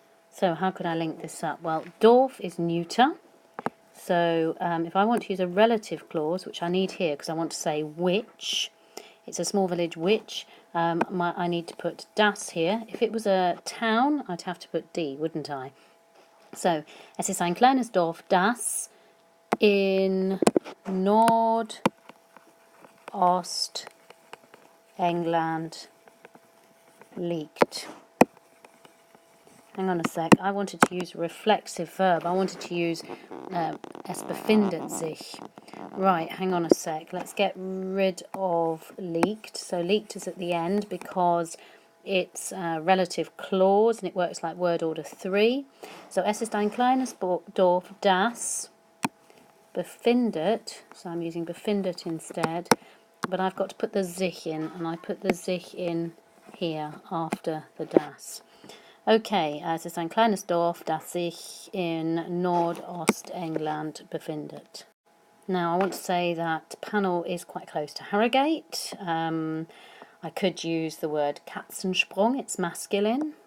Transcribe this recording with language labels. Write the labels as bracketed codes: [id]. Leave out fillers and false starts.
[en] So how could I link this up? Well, Dorf is neuter, so if I want to use a relative clause, which I need here because I want to say which, it's a small village which, I need to put das here. If it was a town, I'd have to put D, wouldn't I? [de] So, es ist ein kleines Dorf, das in Nordostengland liegt. [en] Hang on a sec, I wanted to use a reflexive verb. I wanted to use es befindet sich. Right, hang on a sec. Let's get rid of liegt. So liegt is at the end because it's a relative clause and it works like word order 3. [de] So es ist ein kleines Dorf, das befindet. [en] So I'm using befindet instead. But I've got to put the sich in, and I put the sich in here after the das. [de] Okay, es ist ein kleines Dorf, das sich in Nordostengland befindet. [en] Now, I want to say that Panel is quite close to Harrogate. I could use the word Katzensprung, it's masculine.